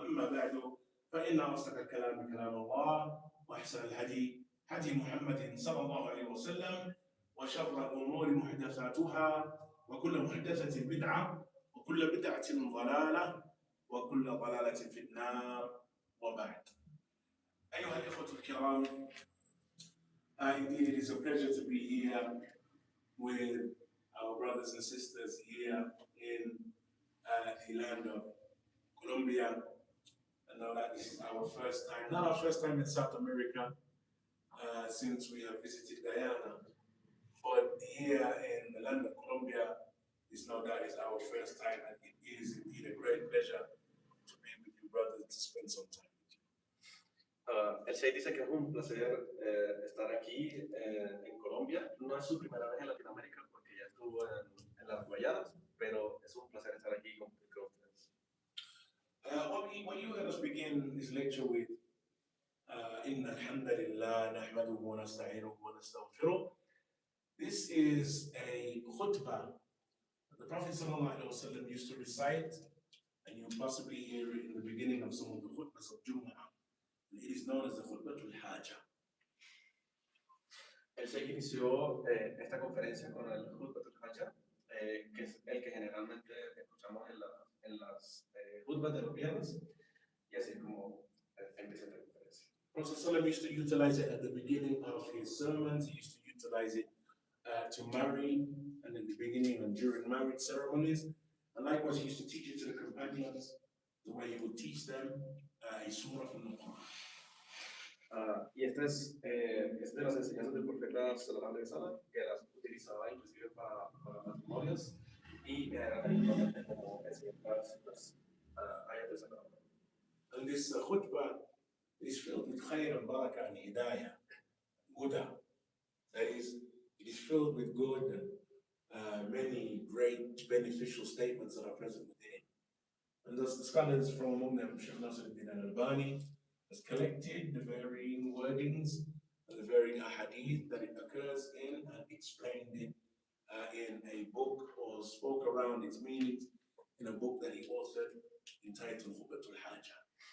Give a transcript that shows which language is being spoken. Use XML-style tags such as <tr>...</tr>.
<ar>أما بعد فإن أصدق الكلام كلام الله وأحسن الهدي هدي محمد صلى الله عليه وسلم وشر الأمور محدثاتها وكل محدثة بدعة وكل بدعة ضلالة وكل ضلالة في النار. وبعد أيها الإخوة الكرام,</ar> <en>indeed it is a pleasure to be here with our brothers and sisters here in the land of Colombia. I know that this is our first time, not our first time in South America, since we have visited Guyana, but here in the land of Colombia, it's no doubt is our first time, and it is indeed a great pleasure to be with you brothers and to spend some time with you.</en> <es>El Sheikh dice que es un placer estar aquí en Colombia. No es su primera vez en Latinoamérica porque ya estuvo en las Guayanas, pero es un placer estar aquí con ustedes.</es> <en>What you heard us begin this lecture with,</en> <ar>إن الحمد لله نحمده ونستعينه ونستغفره.</ar> <en>This is a khutbah that the Prophet ﷺ used to recite, and you possibly hear it in the beginning of some of the khutbahs of Jumu'ah. It is known as the khutbatul haja.</en> <es>El Sheikh inició esta conferencia con el Khutbatul Haja, que es el que generalmente escuchamos en las khutbas de los viernes, y así es como empieza esta conferencia.</es> <en>Prophet ﷺ used to utilize it at the beginning of his sermons. He used to utilize it to marry, and in the beginning and during marriage ceremonies. And likewise, he used to teach it to the companions, the way he would teach them a surah from the Quran.</en> <es>Y esta es de las enseñanzas del profeta sallallahu alaihi wasallam, que las utilizaba inclusive para matrimonios y generalmente como enseñar las ayat del Sagrado.</es> <en>And this khutbah is filled with khair and barakah and hidayah, huda. That is, it is filled with good, many great beneficial statements that are present within it. And thus the scholars from among them, Shaykh Nasruddin al-Albani, has collected the varying wordings and the varying ahadith that it occurs in and explained it in a book or spoke around its meanings in a book that he authored entitled Khutbatul Haja.</en>